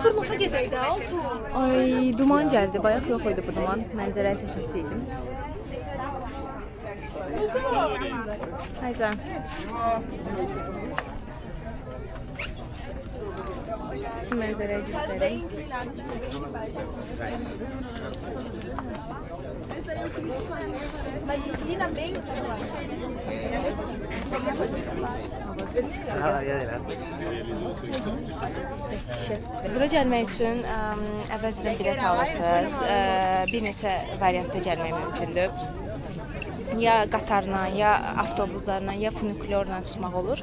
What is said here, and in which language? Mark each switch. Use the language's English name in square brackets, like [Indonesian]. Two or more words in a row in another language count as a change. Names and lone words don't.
[Azerbaijani] Şükürlüğe gedəydi Altu. Ay, duman gəldi. Bayaq yox idi bu duman. Mənzərə çəkəsi idim. Haycan. Şu mənzərəyi göstəreyim. [Portuguese] Mas inclina bem o celular. [Azerbaijani] Bura gəlmək üçün əvvəlcədən bilet alırsınız. Bir neçə variantda gəlmək mümkündür. Ya qatarla, ya avtobuslarla, ya funikulyorla çıxmaq olur.